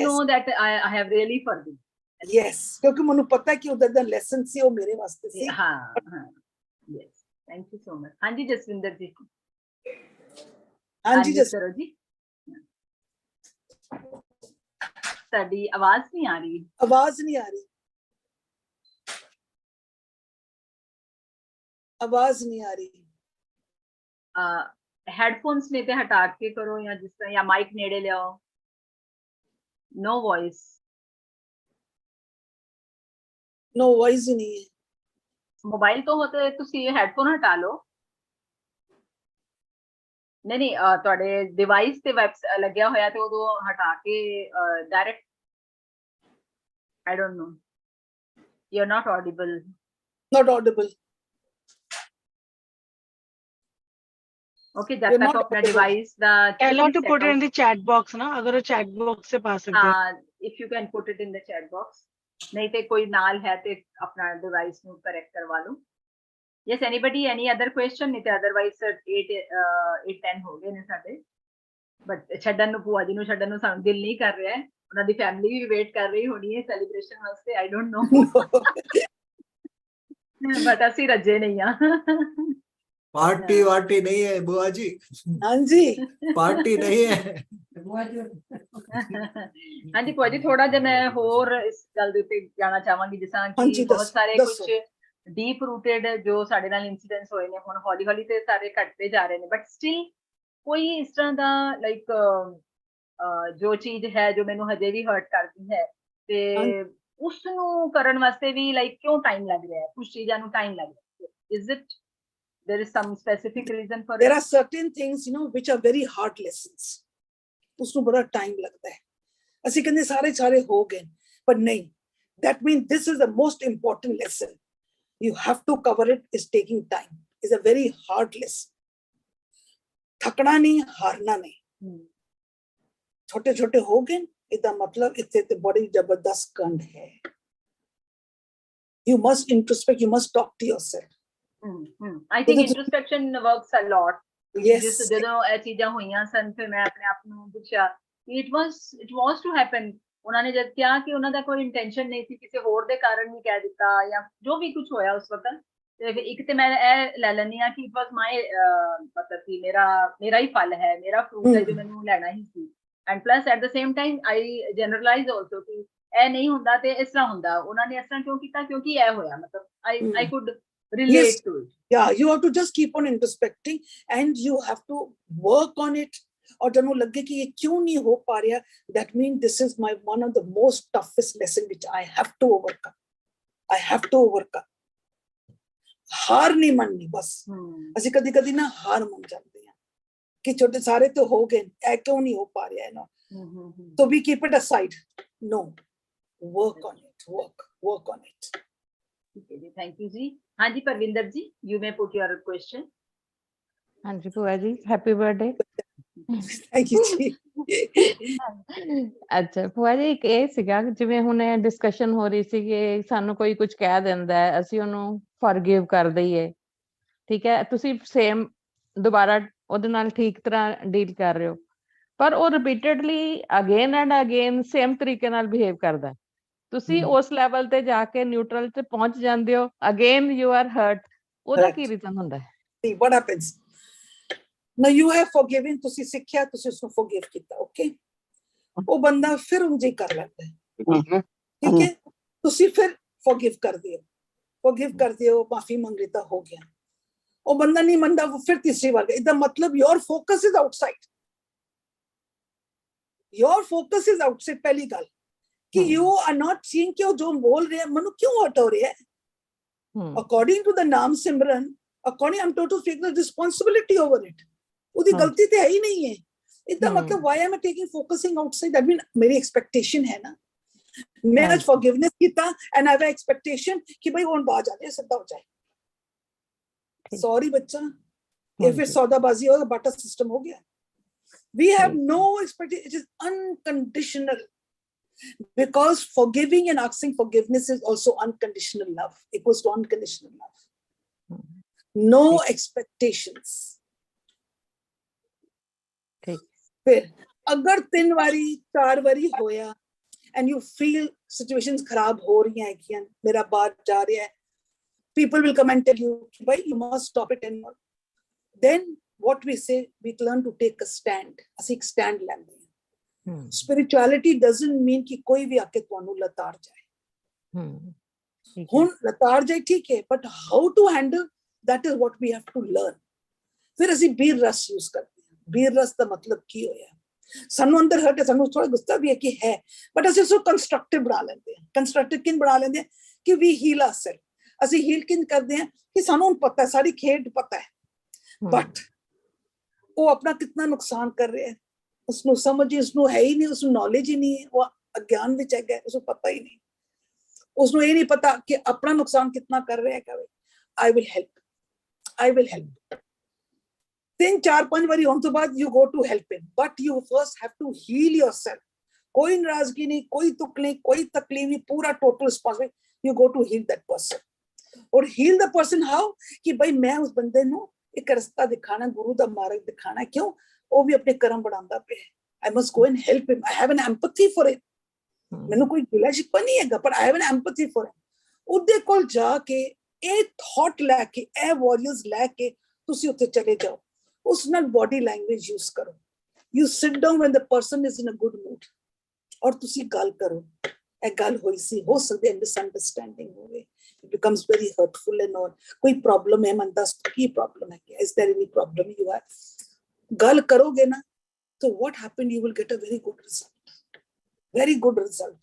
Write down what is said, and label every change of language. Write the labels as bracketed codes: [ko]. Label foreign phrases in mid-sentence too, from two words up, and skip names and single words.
[en] Know that I have really forgiven. [pa] Yes. क्योंकि ਮੈਨੂੰ ਪਤਾ ਕਿ ਉਹਦਾ ਦਾ lesson ਸੀ, ਉਹ ਮੇਰੇ ਵਾਸਤੇ ਸੀ. ਹਾਂ. [en] Yes, thank you so much. [pa] ਹਾਂਜੀ ਜਸਵਿੰਦਰ ਜੀ. ਹਾਂਜੀ unmute ਕਰੋ ਜੀ. ਸਾਡੀ ਆਵਾਜ਼ ਨਹੀਂ ਆ ਰਹੀ. [hi] आवाज नहीं आ रही. आवाज नहीं आ रही. [pa] ਹੈਡਫੋਨਸ ਨੇ ਤੇ ਹਟਾ ਕੇ ਕਰੋ, ਜਾਂ ਜਿਸ ਤਰ੍ਹਾਂ, ਜਾਂ ਮਾਈਕ ਨੇੜੇ ਲਿਆਓ. [en] No voice. No voice [hi] ही नहीं है. [pa] ਮੋਬਾਈਲ ਤੋਂ ਹੋ ਤੇ ਤੁਸੀਂ ਹੈਡਫੋਨ ਹਟਾ ਲਓ. ਨਹੀਂ ਤੁਹਾਡੇ ਡਿਵਾਈਸ ਤੇ ਵੈਬ ਲੱਗਿਆ ਹੋਇਆ ਤੇ ਉਦੋਂ ਹਟਾ ਕੇ ਡਾਇਰੈਕਟ. [en] I don't know. You're not audible. Not audible. [hi] Okay, जब [en] You're [hi] तक [en] not [hi] अपना [en] audible. [pa] ਡਿਵਾਈਸ ਦਾ [en] Tell her to put it in the chat box ना, [hi] अगर वो chat box से पा सकते हैं. [en] if you can put it in the chat box. [hi] नहीं तो कोई नाल है तो अपना डिवाइस ਨੂੰ करेक्ट करवा लो. [en] Yes, anybody, any other question? [hi] नहीं तो [pa] otherwise 8-10 ਹੋ ਗਏ ਨੇ ਸਾਡੇ. But ਛੱਡਣ ਨੂੰ, ਭੂਆ ਜੀ ਨੂੰ ਛੱਡਣ ਨੂੰ ਸਾਨੂੰ ਦਿਲ ਨਹੀਂ ਕਰ ਰਿਹਾ ਹੈ. ਉਹਨਾਂ ਦੀ ਫੈਮਿਲੀ ਵੀ ਵੇਟ ਕਰ ਰਹੀ ਹੋਣੀ ਹੈ ਸੈਲੀਬ੍ਰੇਸ਼ਨ ਵਾਸਤੇ. [en] I don't know. [pa] But ਅਸੀਂ ਰੱਜੇ ਨਹੀਂ ਆ. [hi] पार्टी वार्टी नहीं है बुआ जी, हाँ जी. पार्टी नहीं है. [pa] ਹਾਂਜੀ ਭੂਆ ਜੀ, ਥੋੜਾ ਜਿਹਾ ਮੈਂ ਹੋਰ ਇਸ ਗੱਲ ਦੇ ਉੱਤੇ ਜਾਣਾ ਚਾਹਾਂਗੀ, ਜਿਸ ਤਰ੍ਹਾਂ ਹਾਂਜੀ, ਕਿ ਬਹੁਤ ਸਾਰੇ ਦੱਸੋ। ਕੁਝ [en] deep rooted [pa] ਜੋ ਸਾਡੇ ਨਾਲ ਇਨਸੀਡੈਂਟਸ ਹੋਏ ਨੇ, ਹੁਣ ਹੌਲੀ ਹੌਲੀ ਤੇ ਸਾਰੇ ਘਟਦੇ ਜਾ ਰਹੇ ਨੇ, [en] but still [pa] ਕੋਈ ਇਸ ਤਰ੍ਹਾਂ ਦਾ ਲਾਈਕ ਜੋ ਚੀਜ਼ ਹੈ ਜੋ ਮੈਨੂੰ ਹਜੇ ਵੀ ਹਰਟ ਕਰਦੀ ਹੈ, ਤੇ ਉਸ ਨੂੰ ਕਰਨ ਵਾਸਤੇ ਵੀ ਲਾਈਕ ਕਿਉਂ ਟਾਈਮ ਲੱਗ ਰਿਹਾ ਹੈ, ਕੁਝ ਚੀਜ਼ਾਂ ਨੂੰ ਟਾਈਮ ਲੱਗ ਰਿਹਾ ਹੈ. [en] Is it there is some specific reason for There it? are certain things, you know, which are very hard lessons. [hi] उसमें बड़ा time लगता है. [pa] ਅਸੀਂ ਕਹਿੰਦੇ ਸਾਰੇ ਹੋ ਗਏ, [hi] but नहीं. [en] That means this is the most important lesson. You have to cover it. Is taking time. Is a very hard lesson. [pa] ਥਕਣਾ ਨਹੀਂ, ਹਾਰਨਾ ਨਹੀਂ. ਛੋਟੇ ਛੋਟੇ ਹੋ ਗਏ, ਇਹਦਾ ਮਤਲਬ ਇੱਥੇ ਤੇ ਬੜੀ ਜ਼ਬਰਦਸਤ ਕੰਡ ਹੈ. [en] You must introspect. You must talk to yourself. I think introspection works a lot. Yes. [pa] ਜਦੋਂ ਇਹ ਚੀਜ਼ਾਂ ਹੋਈਆਂ ਸਨ, ਫਿਰ ਮੈਂ ਆਪਣੇ ਆਪ ਨੂੰ ਪੁੱਛਿਆ, [en] it was to happen. [pa] ਉਹਨਾਂ ਨੇ ਜਦ ਕਿਹਾ ਕਿ ਉਹਨਾਂ ਦਾ ਕੋਈ ਇੰਟੈਂਸ਼ਨ ਨਹੀਂ ਸੀ, ਕਿਸੇ ਹੋਰ ਦੇ ਕਾਰਨ ਨਹੀਂ ਕਹਿ ਦਿੱਤਾ ਜਾਂ ਜੋ ਵੀ ਕੁਝ ਹੋਇਆ ਉਸ ਵਕਤ, ਤੇ ਇੱਕ ਤੇ ਮੈਂ ਇਹ ਲੈ ਲੈਂਦੀ ਹਾਂ ਕਿ [en] it was my [pa] ਮਤਲਬ ਕਿ ਮੇਰਾ ਹੀ ਫਲ ਹੈ, ਮੇਰਾ ਫਰੂਟ ਹੈ ਜੋ ਮੈਨੂੰ ਲੈਣਾ ਹੀ ਸੀ। [en] And plus at the same time I generalize also [pa] ਕਿ ਇਹ ਨਹੀਂ ਹੁੰਦਾ ਤੇ ਇਸ ਤਰ੍ਹਾਂ ਹੁੰਦਾ, ਉਹਨਾਂ ਨੇ ਇਸ ਤਰ੍ਹਾਂ ਕਿਉਂ ਕੀਤਾ, ਕਿਉਂਕਿ ਇਹ ਹੋਇਆ, ਮਤਲਬ [en] I could relate to it. Yeah, you have to just keep on introspecting and you have to work on it. [hi] और जब वो लगे कि ये क्यों नहीं हो पा रहा, [en] that means this is my one of the most toughest lesson which I have to overcome. I have to overcome. [hi] हार नहीं माननी बस। [pa] ਅਸੀਂ ਕਦੀ ਕਦੀ ਨਾ ਹਾਰ ਮੰਨ ਜਾਂਦੇ ਹਾਂ ਕਿ ਛੋਟੇ ਸਾਰੇ ਤੇ ਹੋ ਗਏ, ਇਹ ਕਿਉਂ ਨਹੀਂ ਹੋ ਪਾ ਰਿਹਾ ਹੈ ਨਾ। [en] So we keep it aside. No, work on it. Work on it. Okay ji, thank you ji. [hi] हाँ जी परविंदर जी, [en] you may put your question. [hi] हाँ जी भूआ जी, [en] Happy birthday. Thank you ਜੀ। [pa] ਅੱਛਾ ਭੂਆ ਜੀ, ਇੱਕ ਇਹ ਸੀਗਾ ਜਿਵੇਂ ਹੁਣ ਡਿਸਕਸ਼ਨ ਹੋ ਰਹੀ ਸੀ ਕਿ ਸਾਨੂੰ ਕੋਈ ਕੁਝ ਕਹਿ ਦਿੰਦਾ ਹੈ, ਅਸੀਂ ਉਹਨੂੰ ਫੋਰਗਿਵ ਕਰ ਦਈਏ, ਠੀਕ ਹੈ, ਤੁਸੀਂ ਸੇਮ ਦੁਬਾਰਾ ਉਹਦੇ ਨਾਲ ਠੀਕ ਤਰ੍ਹਾਂ ਡੀਲ ਕਰ ਰਹੇ ਹੋ, ਪਰ ਉਹ [en] repeatedly again and again [pa] ਸੇਮ ਤਰੀਕੇ ਨਾਲ ਬਿਹੇਵ ਕਰਦਾ, ਤੁਸੀਂ ਉਸ ਲੈਵਲ ਤੇ ਜਾ ਕੇ ਨਿਊਟਰਲ ਤੇ ਪਹੁੰਚ ਜਾਂਦੇ ਹੋ, [en] again you are hurt, [pa] ਉਹਦਾ ਕੀ ਰੀਜ਼ਨ ਹੁੰਦਾ ਹੈ? [en] See what happens. Now you have forgiven, [pa] ਤੁਸੀਂ ਸਿੱਖਿਆ, ਤੁਸੀਂ ਉਸਨੂੰ forgive ਕੀਤਾ, okay? ਉਹ ਬੰਦਾ ਫਿਰ ਉਂਝ ਹੀ ਕਰ ਲੈਂਦਾ ਹੈ, ਠੀਕ ਹੈ? ਤੁਸੀਂ ਫਿਰ forgive ਕਰਦੇ ਹੋ, ਮਾਫੀ ਮੰਗ ਲਈ ਤਾਂ ਹੋ ਗਿਆ, ਉਹ ਬੰਦਾ ਨਹੀਂ ਮੰਨਦਾ, ਉਹ ਫਿਰ ਤੀਸਰੀ ਵਾਰ, ਇਹਦਾ ਮਤਲਬ [en] your focus is outside. Your focus is outside, [pa] ਪਹਿਲੀ ਗੱਲ ਕਿ [en] you are not seeing [pa] ਕਿ ਉਹ ਜੋ ਬੋਲ ਰਿਹਾ ਮੈਨੂੰ ਕਿਉਂ ਹਟ ਹੋ ਰਿਹਾ ਹੈ। [en] According to the [pa] ਨਾਮ ਸਿਮਰਨ, [en] according I'm told to take the responsibility over it. [pa] ਉਹਦੀ ਗਲਤੀ ਤੇ ਹੈ ਹੀ ਨਹੀਂ ਹੈ, ਇਹਦਾ ਮਤਲਬ [en] why am I taking focusing outside? That mean [pa] ਮੇਰੀ expectation ਹੈ ਨਾ, ਮੈਂ ਅੱਜ forgiveness ਕੀਤਾ [en] and I have expectation [pa] ਕਿ ਭਾਈ ਹੁਣ ਬਾਜ ਆ ਜਾਏ, ਸਿੱਧਾ ਹੋ ਜਾਏ। Sorry ਬੱਚਾ, ਇਹ ਫਿਰ ਸੌਦਾਬਾਜ਼ੀ ਹੋਗਾ, ਬਾਟਾ ਸਿਸਟਮ ਹੋ ਗਿਆ। [en] We have no expectation, it is unconditional, because forgiving and asking forgiveness is also unconditional love, equals to unconditional love. No expectations. [hi] फिर अगर 3 वारी 4 वारी होया [en] and you feel situations [hi] खराब हो रही हैं कि मेरा बात जा रहा है, [en] people will come and tell you bhai you must stop it and then what we say, we learn to take a stand. [pa] ਅਸੀਂ ਇੱਕ stand ਲੈਂਦੇ ਹਾਂ। [en] Spirituality doesn't mean [hi] कि कोई भी आके [pa] ਤੁਹਾਨੂੰ ਲਤਾੜ ਜਾਏ। ਹੁਣ ਲਤਾੜ ਜਾਏ ਠੀਕ ਹੈ, [en] but how to handle, that is what we have to learn. [pa] ਫਿਰ ਅਸੀਂ ਬੀਰ ਰਸ यूज ਕਰਦੇ ਹਾਂ। ਬੀਰ ਰਸ ਦਾ ਮਤਲਬ ਕੀ ਹੋਇਆ, ਸਾਨੂੰ ਅੰਦਰ ਹਰਟ ਹੈ, ਸਾਨੂੰ ਥੋੜਾ ਗੁੱਸਾ ਵੀ ਹੈ ਕਿ ਹੈ, ਬਟ ਅਸੀਂ ਉਸਨੂੰ ਕੰਸਟਰਕਟਿਵ ਬਣਾ ਲੈਂਦੇ ਹਾਂ। ਕੰਸਟਰਕਟਿਵ ਕਿਨ ਬਣਾ ਲੈਂਦੇ ਹਾਂ ਕਿ [en] we heal ourself, [pa] ਅਸੀਂ ਹੀਲ ਕਿਨ ਕਰਦੇ ਹਾਂ ਕਿ ਸਾਨੂੰ ਹੁਣ ਪਤਾ ਹੈ, ਸਾਰੀ ਖੇਡ ਪਤਾ ਹੈ, ਬਟ ਉਹ ਆਪਣਾ ਕਿੰਨਾ ਨੁਕਸਾਨ ਕਰ ਰਿਹਾ ਹੈ, ਉਸਨੂੰ ਸਮਝ ਹੀ ਉਸਨੂੰ ਹੈ ਹੀ ਨਹੀਂ, ਉਸਨੂੰ ਨੌਲੇਜ ਹੀ ਨਹੀਂ ਹੈ, ਉਹ ਅਗਿਆਨ ਵਿੱਚ ਹੈਗਾ, ਉਸਨੂੰ ਪਤਾ ਹੀ ਨਹੀਂ, ਉਸਨੂੰ ਇਹ ਨਹੀਂ ਪਤਾ ਕਿ ਆਪਣਾ ਨੁਕਸਾਨ ਕਿੰਨਾ ਕਰ ਰਿਹਾ ਹੈ। [en] I will help. 3 4 5 [pa] ਵਾਰੀ ਹੋਣ ਤੋਂ ਬਾਅਦ [en] you go to help him, but you first have to heal yourself. [pa] ਕੋਈ ਨਾਰਾਜ਼ਗੀ ਨਹੀਂ, ਕੋਈ ਦੁੱਖ ਨਹੀਂ, ਕੋਈ ਤਕਲੀਫ ਨਹੀਂ, ਪੂਰਾ ਟੋਟਲ ਰਿਸਪੌਂਸਿਬਿਲਿਟੀ, [en] you go to heal that person. और heal the person how? [hi] कि भाई मैं उस बंदे [pa] ਨੂੰ ਇੱਕ ਰਸਤਾ ਦਿਖਾਣਾ, ਗੁਰੂ ਦਾ ਮਾਰਗ ਦਿਖਾਣਾ, ਕਿਉਂ ਉਹ ਵੀ ਆਪਣੇ ਕਰਮ ਬਣਾਉਂਦਾ ਪਿਆ, [en] I must go and help him. I have an empathy for him. [pa] ਮੈਨੂੰ ਕੋਈ ਗਿਲਾ ਸ਼ਿਕਵਾ ਨਹੀਂ ਹੈਗਾ, [en] but I have an empathy for him. [pa] ਉਹਦੇ ਕੋਲ ਜਾ ਕੇ ਇਹ ਥਾਟ ਲੈ ਕੇ, ਇਹ ਵਾਰੀਅਰਸ ਲੈ ਕੇ ਤੁਸੀਂ ਉੱਥੇ ਚਲੇ ਜਾਓ, ਉਸ ਨਾਲ [en] body language [pa] ਯੂਜ਼ ਕਰੋ, [en] you sit down when the person is in a good mood, [pa] ਔਰ ਤੁਸੀਂ ਗੱਲ ਕਰੋ, ਇਹ ਗੱਲ ਹੋਈ ਸੀ, ਹੋ ਸਕਦੀ ਹੈ ਮਿਸਅੰਡਰਸਟੈਂਡਿੰਗ ਹੋਵੇ, [en] it becomes very hurtful and all, [pa] ਕੋਈ ਪ੍ਰੋਬਲਮ ਹੈ, ਮਨ ਦੱਸ ਕੀ ਪ੍ਰੋਬਲਮ ਹੈ, [en] is there any problem you have, [pa] ਗੱਲ ਕਰੋਗੇ ਨਾ, [en] so what happened, you will get a very good result, very good result.